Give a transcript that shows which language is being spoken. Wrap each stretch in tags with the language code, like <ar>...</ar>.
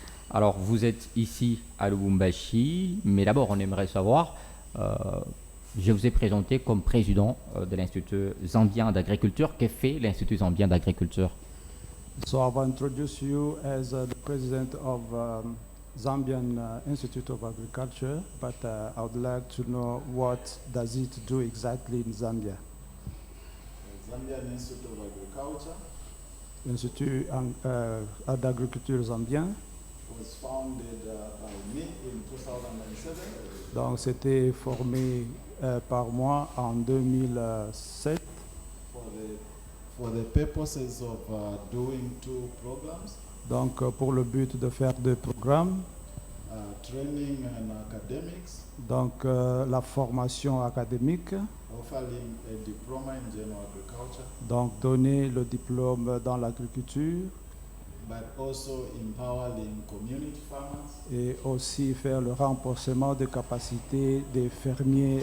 <fr>Alors, vous êtes ici à Lubumbashi, mais d'abord, on aimerait savoir, je vous ai présenté comme président de l'Institut zambien d'agriculture. Que fait l'Institut zambien d'agriculture?</fr> <en>So I've introduced you as the president of Zambian Institute of Agriculture, but I would like to know what does it do exactly in Zambia? Zambian Institute of Agriculture</en> <fr>Institut d'agriculture zambien.</fr> <en>was founded by me in 2007</en> <fr>Donc c'était formé par moi en 2007</fr> <en>for the purposes of doing 2 programs.</en> <fr>Donc, pour le but de faire des programmes,</fr> <en>training and academics,</en> <fr>donc la formation académique,</fr> <en>offering a diploma in general agriculture,</en> <fr>donc donner le diplôme dans l'agriculture</fr> <en>but also empowering community farmers,</en> <fr>et aussi faire le renforcement des capacités des fermiers,</fr>